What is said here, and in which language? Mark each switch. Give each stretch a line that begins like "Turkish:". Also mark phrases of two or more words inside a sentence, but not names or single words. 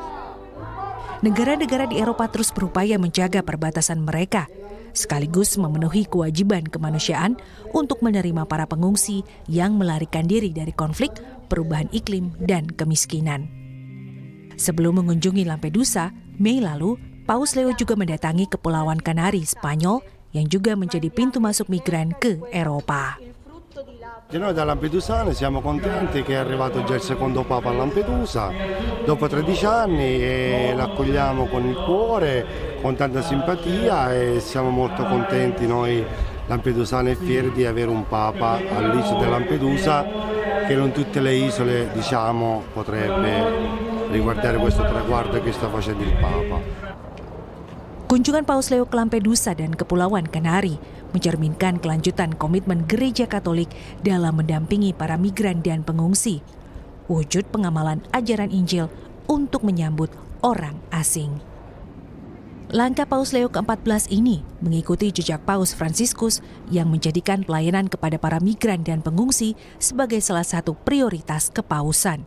Indonesian: Negara-negara di Eropa terus berupaya menjaga perbatasan mereka, sekaligus memenuhi kewajiban kemanusiaan untuk menerima para pengungsi yang melarikan diri dari konflik, perubahan iklim, dan kemiskinan. Sebelum mengunjungi Lampedusa, Mei lalu, Paus Leo juga mendatangi Kepulauan Kanari, Spanyol, yang juga menjadi pintu masuk migran ke Eropa.
Italian: Noi da Lampedusani siamo contenti che è arrivato già il secondo Papa a Lampedusa dopo 13 anni e l'accogliamo con il cuore, con tanta simpatia e siamo molto contenti noi lampedusani e fieri di avere un Papa all'isola di Lampedusa che non tutte le isole potrebbe riguardare questo traguardo che sta facendo il Papa.
Indonesian: Kunjungan Paus Leo ke Lampedusa dan Kepulauan Kanari mencerminkan kelanjutan komitmen Gereja Katolik dalam mendampingi para migran dan pengungsi, wujud pengamalan ajaran Injil untuk menyambut orang asing. Langkah Paus Leo ke-14 ini mengikuti jejak Paus Fransiskus yang menjadikan pelayanan kepada para migran dan pengungsi sebagai salah satu prioritas kepausan.